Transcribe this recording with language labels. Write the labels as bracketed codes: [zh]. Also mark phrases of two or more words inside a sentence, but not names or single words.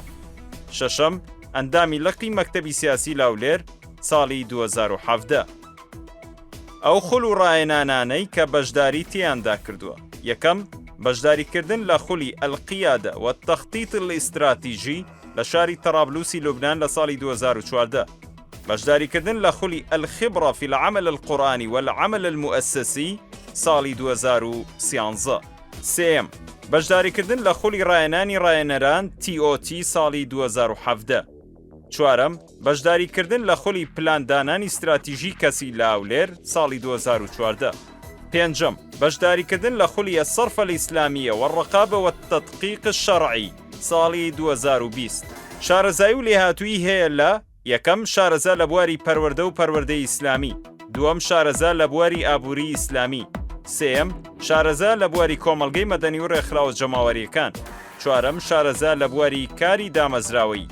[ckb] شەشەم ئەندامی لەقی مەکتەبی سیاسی لاولێر ساڵی 2017. ئەو خول و ڕایەنانانەی کە بەشداری تیاندا کردووە. یەکەم بەشداریکردن لە خولی [ar] ئەلقیادە و تەختیت الاستراتیژی [ckb] لە شاری تەرابلوسی لوبنان لە ساڵی 2014. بەشداریکردن لە خولی [ar] الخبرة في العمل القرآني والعمل المؤسسي [ckb] ساڵی 2013. سێم بەشداریکردن لە خولی ڕایەنانی ڕایەنەران TOT ساڵی 2017. چوارەم بەشداریکردن لە خولی پلاندانانی استراتیژی کەسی لاولێر ساڵی 2014. پێنجەم بەشداریکردن لە خولی [ar] الصرف الإسلامية والرقابة والتدقيق الشرعي [ckb] ساڵی 2020. شارەزایی و لێهاتووی هەیە لە: یەکەم شارەزا لە بواری پەروەردە و پەروەردەی ئیسلامی. دووەم شارەزا لە بواری ئابووری ئیسلامی. سێم شارەزا لە بواری کۆمەڵگەی مەدەنی و ڕێکخراوە جەماوەریەکان. چوارەم شارەزا لە بواری کاری دامەزراوەی.